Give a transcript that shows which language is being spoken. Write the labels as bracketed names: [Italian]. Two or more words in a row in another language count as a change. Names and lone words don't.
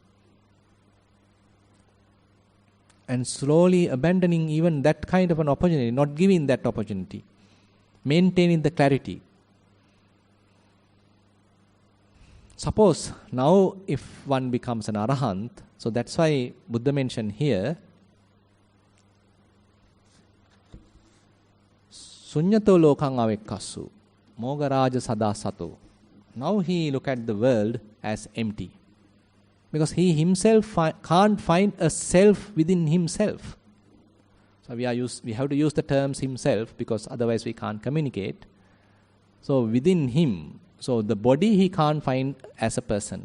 [English] And slowly abandoning even that kind of an opportunity, not giving that opportunity. Maintaining the clarity. Suppose now if one becomes an arahant, so that's why Buddha mentioned here, [Pali] Sunyato lokang avekkasu, Mogharaja sada sato. [English] Now he look at the world as empty. Because he himself can't find a self within himself. So we have to use the terms himself because otherwise we can't communicate. So within him, so the body he can't find as a person.